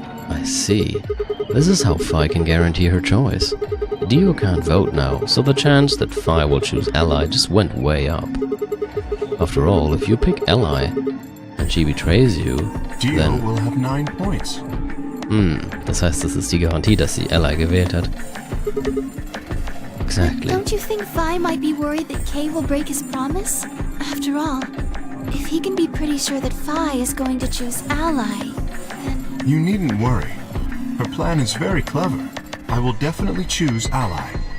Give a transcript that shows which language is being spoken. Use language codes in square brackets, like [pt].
[en] I see. This is how Phi can guarantee her choice. Dio can't vote now, so the chance that Phi will choose Ally just went way up. After all, if you pick Ally and she betrays you, Dio then... will have 9 points. [de] Das heißt, das ist die Garantie, dass sie Ally gewählt hat. [en] Exactly. Don't you think Vi might be worried that Kay will break his promise? After all, if he can be pretty sure that Vi is going to choose Ally, then... You needn't worry. Her plan is very clever. I will definitely choose Ally.